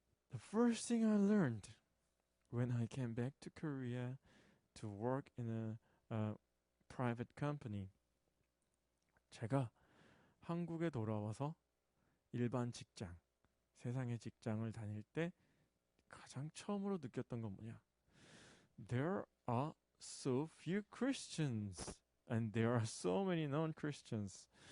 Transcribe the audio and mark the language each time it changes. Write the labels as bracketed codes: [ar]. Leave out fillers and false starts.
[en] The first thing I learned when I came back to Korea to work in a private company. [ko] 제가 한국에 돌아와서 일반 직장, 세상의 직장을 다닐 때 가장 처음으로 느꼈던 건 뭐냐? [en] There are so few Christians and there are so many non-Christians.